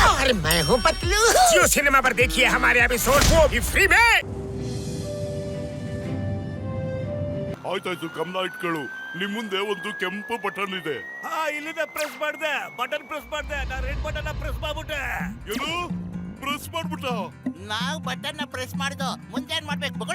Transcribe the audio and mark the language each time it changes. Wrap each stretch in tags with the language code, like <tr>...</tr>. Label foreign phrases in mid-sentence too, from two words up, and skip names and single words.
<hi>और मैं हूँ पतलू। जियो सिनेमा पर देखिए हमारे एपिसोड, वो भी फ्री में।</hi> <kn>ಆಯ್ತಾಯ್ತು, ಗಮನ ಇಟ್ಕೊಳ್ಳು. ನಿಮ್ ಮುಂದೆ ಒಂದು ಕೆಂಪು ಬಟನ್ ಇದೆ. ಇಲ್ಲಿಂದ ಪ್ರೆಸ್ ಮಾಡ್ದೆ,</kn> <en>button press</en> <kn>ಮಾಡ್ದೆ, ನಾ</kn> <en>red button press</en> <kn>ಮಾಡ್ಬಿಟ್ಟೆ. ಏನು ಪ್ರೆಸ್ ಮಾಡ್ಬಿಟ್ಟ? ನಾವು</kn> <en>button press</en> <kn>ಮಾಡ್ದು, ಮುಂದೆ ಏನ್ ಮಾಡ್ಬೇಕು ಮಗಳ?</kn>